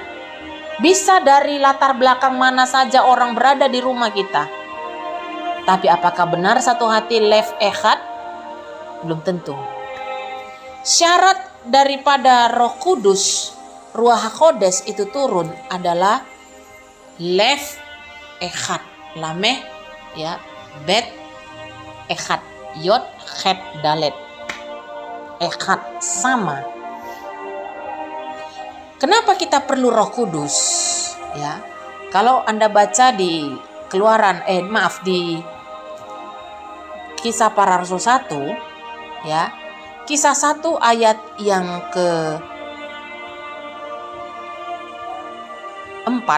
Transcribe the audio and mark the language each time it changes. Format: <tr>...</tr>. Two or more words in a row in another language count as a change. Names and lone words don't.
<id>Bisa dari latar belakang mana saja orang berada di rumah kita. Tapi apakah benar satu hati</id> <he>lev ehad?</he> <id>Belum tentu. Syarat daripada Roh Kudus,</id> <he>Ruach HaKodes</he> <id>itu turun adalah</id> <he>lev ehad, lameh ya, bet ehad, yod het dalet.</he> <id>Ehad sama. Kenapa kita perlu Roh Kudus? Ya. Kalau Anda baca di di Kisah Para Rasul 1, ya. Kisah 1 ayat yang ke-4.</id>